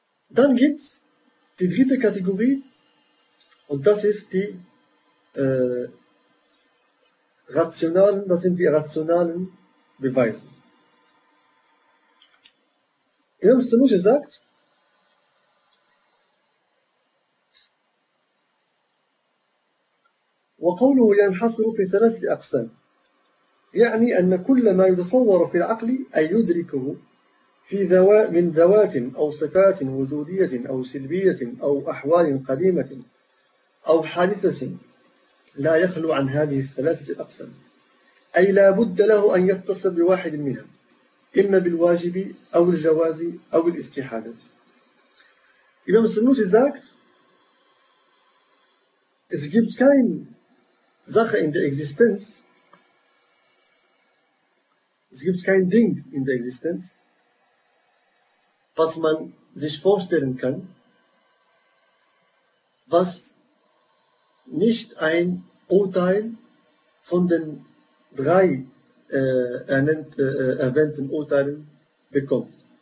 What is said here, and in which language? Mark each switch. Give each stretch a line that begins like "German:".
German: Dann gibt es die dritte Kategorie und das ist die rationalen Beweise. Imam Sanusi sagt,
Arabic: وقوله ينحصر في ثلاث أقسام يعني أن كل ما يتصور في العقل أن يدركه في من ذوات أو صفات وجودية أو سلبية أو أحوال قديمة أو حادثة لا يخلو عن هذه الثلاثة الأقسام أي لا بد له أن يتصف بواحد منها إما بالواجب أو الجواز أو الاستحالة.
German: إمام السنوسي sagt, es gibt kein Sache in der Existenz, es gibt kein Ding in der Existenz, was man sich vorstellen kann, was nicht ein Urteil von den drei erwähnten Urteilen bekommt.